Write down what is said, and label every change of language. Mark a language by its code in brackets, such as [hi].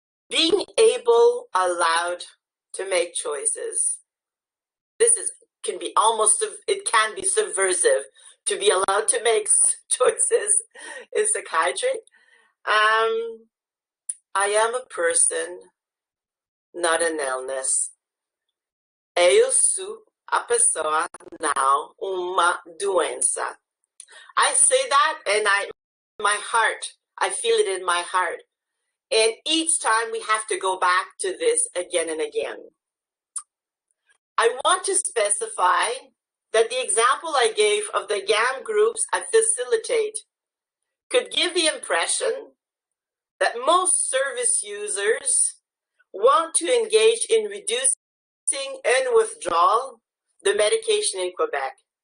[en] Being allowed to make choices. This can be subversive to be allowed to make choices in psychiatry. I am a person, not an illness. [pt] Eu sou a pessoa, não uma doença. [en] I say that and I feel it in my heart. And each time we have to go back to this again and again. I want to specify that the example I gave of the GAM groups I facilitate could give the impression that most service users want to engage in reducing and withdrawal the medication in Quebec.